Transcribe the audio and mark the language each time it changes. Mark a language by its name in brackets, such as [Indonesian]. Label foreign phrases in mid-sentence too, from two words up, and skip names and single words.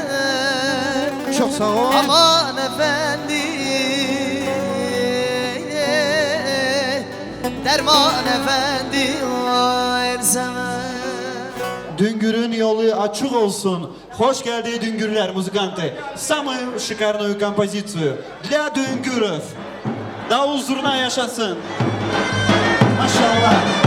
[Turkish] Çok sağ ol. Aman efendi, derman efendi. Her zaman Düngür'ün yolu açık olsun. Hoş geldi Düngürler [Russian] музыканты. Самую шикарную композицию для Düngürов. [Turkish] Davul zurna yaşasın. Maşallah.